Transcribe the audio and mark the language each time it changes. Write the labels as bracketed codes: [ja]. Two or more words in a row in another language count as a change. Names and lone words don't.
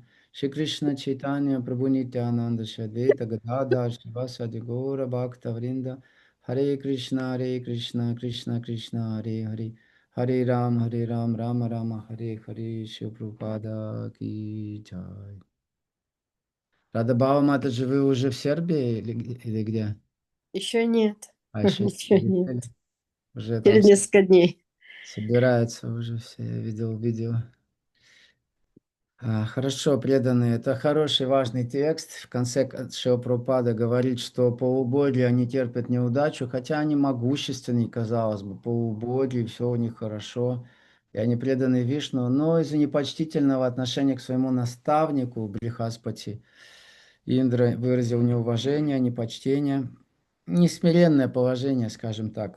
[sa] श्री कृष्ण चैतन्य प्रभु नित्यानन्द श्रीअद्वैत गदाधर श्रीवासादि गौर भक्त वृन्द हरे कृष्ण कृष्ण कृष्ण हरे हरे हरे राम राम राम हरे हरे श्री प्रभुपाद [hi] की जय. [ru] Радабава Матаджи, вы уже в Сербии или где? Еще нет. А еще Ничего нет. недели. Уже там Через несколько дней. собираются уже все, я видел видео. Хорошо, преданные. Это хороший, важный текст. В конце Шрила Прабхупада говорит, что полубоги, они терпят неудачу, хотя они могущественные, казалось бы, полубоги, все у них хорошо, и они преданы Вишну, но из-за непочтительного отношения к своему наставнику, Брихаспати, Индра выразил неуважение, непочтение, несмиренное положение, скажем так.